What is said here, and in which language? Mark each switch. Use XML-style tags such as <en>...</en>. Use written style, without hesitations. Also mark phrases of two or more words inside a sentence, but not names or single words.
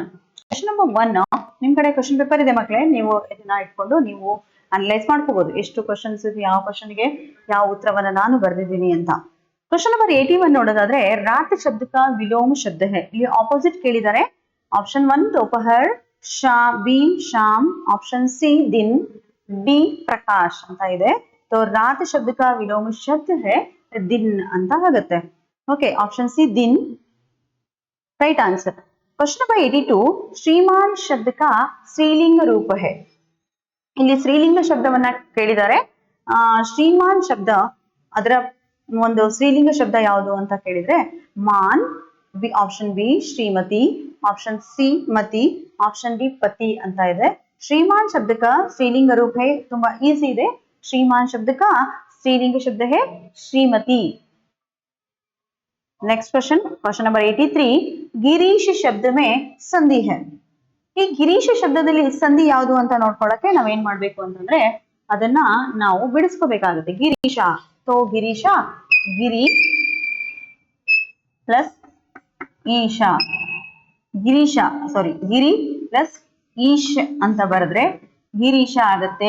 <en>question number 1</en> <kn>ನಿಮ್ ಕಡೆ</kn> <en>question paper</en> <kn>ಇದೆ ಮಕ್ಕಳೇ. ನೀವು ಇದನ್ನ ಇಟ್ಕೊಂಡು ನೀವು ಅನಲೈಸ್ ಮಾಡ್ಕೋಬಹುದು, ಎಷ್ಟು ಕ್ವಶನ್ಸ್ ಇದೆ, ಯಾವ ಕ್ವಶನ್ಗೆ ಯಾವ ಉತ್ತರವನ್ನ ನಾನು ಬರ್ದಿದ್ದೀನಿ ಅಂತ.</kn> <en>question number 81</en> <hi>ನೋಡೋದಾದ್ರೆ, रात शब्द का विलोम शब्द है.</hi> <kn>ಇಲ್ಲಿ ಆಪೋಸಿಟ್ ಕೇಳಿದ್ದಾರೆ. ಆಪ್ಷನ್ 1</kn> <hi>दोपहर, बी शाम, ऑप्शन सी दिन, डी प्रकाश</hi> <kn>ಅಂತ ಇದೆ.</kn> <hi>तो रात शब्द का विलोम शब्द है दिन</hi> <kn>ಅಂತ ಆಗುತ್ತೆ.</kn> <en>okay, option C दिन right answer. question number 82,</en> <hi>श्रीमान शब्द का स्त्रीलिंग रूप है.</hi> <kn>ಇಲ್ಲಿ ಸ್ತ್ರೀಲಿಂಗ ಶಬ್ದವನ್ನ ಕೇಳಿದ್ದಾರೆ. ಶ್ರೀಮಾನ್ ಶಬ್ದ ಅದರ ಒಂದು ಸ್ತ್ರೀಲಿಂಗ ಶಬ್ದ ಯಾವುದು ಅಂತ ಕೇಳಿದ್ರೆ ಮಾನ್,</kn> <en>option B</en> <kn>ಶ್ರೀಮತಿ,</kn> <en>option C मती, option D पति</en> <kn>ಅಂತ ಇದೆ.</kn> <hi>श्रीमान शब्द का स्त्रीलिंग रूप है.</hi> <kn>ತುಂಬಾ ಈಸಿ ಇದೆ.</kn> <hi>श्रीमान शब्द का स्त्रीलिंग शब्द है श्रीमती.</hi> <en>next question, question number 83,</en> <hi>गिरीश शब्द में संधि है.</hi> <kn>ಈ ಗಿರೀಶ್ ಶಬ್ದದಲ್ಲಿ ಸಂಧಿ ಯಾವುದು ಅಂತ ನೋಡ್ಕೊಳ್ಳಕ್ಕೆ ನಾವೇನ್ ಮಾಡ್ಬೇಕು ಅಂತಂದ್ರೆ ಅದನ್ನ ನಾವು ಬಿಡಿಸ್ಕೋಬೇಕಾಗುತ್ತೆ. ಗಿರೀಶ, तो ಗಿರೀಶ, ಗಿರಿ ಪ್ಲಸ್ ಈಶಾ, ಗಿರೀಶ ಸಾರಿ ಗಿರಿ ಪ್ಲಸ್ ಈಶ್ ಅಂತ ಬರೆದ್ರೆ ಗಿರೀಶ ಆಗತ್ತೆ.</kn>